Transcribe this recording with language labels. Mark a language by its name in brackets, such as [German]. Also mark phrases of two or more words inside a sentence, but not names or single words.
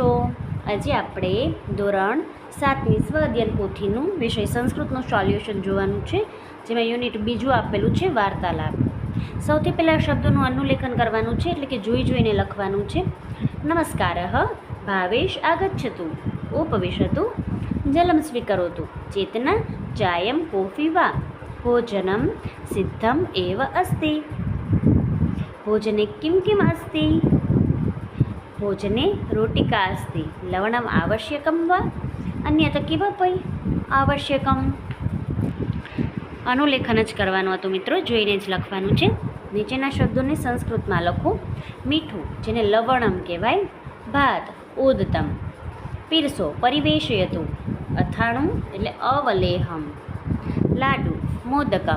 [Gujarati] આજે આપણે ધોરણ 7ની સ્વ અધ્યયન પોથીનું વિષય સંસ્કૃતનું સોલ્યુશન જોવાનું છે, જેમાં યુનિટ બીજું આપેલું છે વાર્તાલાપ. સૌથી પહેલાં શબ્દોનું અનુલેખન કરવાનું છે, એટલે કે જોઈ જોઈને લખવાનું છે. [Sanskrit] નમસ્કારઃ ભાવેશ આગચ્છતુ, ઉપવિશતુ, જલમ સ્વીકરોતુ, ચેતના ચાયમ કોફી વા, ભોજનમ સિદ્ધમ એવ અસ્તિ. भोजने किं किम् अस्ति? भोजने रोटिका अस्ति, लवणम् आवश्यकं वा, अन्यथा किमपि आवश्यकम्. [Gujarati] અનુલેખન જ કરવાનું હતું મિત્રો, જોઈને જ લખવાનું છે. નીચેના શબ્દોને સંસ્કૃતમાં લખો. મીઠું, જેને લવણમ કહેવાય. ભાત, ઓદતમ. પીરસો, પરિવેશયતુ. અથાણું એટલે અવલેહમ. લાડુ, મોદકમ.